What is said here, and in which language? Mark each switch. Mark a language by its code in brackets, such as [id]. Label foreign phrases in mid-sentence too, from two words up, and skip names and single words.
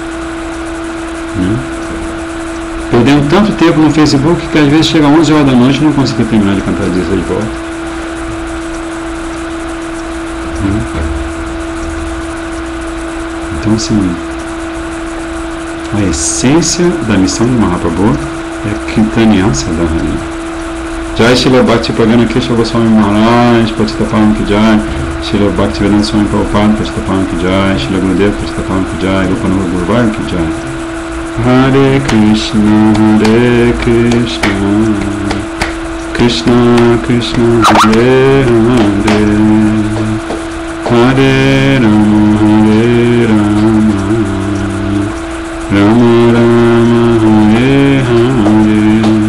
[pt] Perdendo tanto tempo no Facebook que às vezes chega 11 horas da noite e não consigo terminar de cantar as 16 voltas. Então, assim, a essência da missão de Mahaprabhu é [sa] कीर्तनीय साधना. [hi] जय श्रील भक्तिवेदान्त कृष्ण गोस्वामी महाराज, पतितपरम की जय, श्रील भक्तिवेदान्त स्वामी प्रभुपाद, पतितपरम की जय, श्रील गुरुदेव, पतितपरम की जय, रूपानन्द गुरुवै की जय. [sa] हरे कृष्ण, कृष्ण कृष्ण, हरे हरे, हरे राम, राम राम, हरे हरे,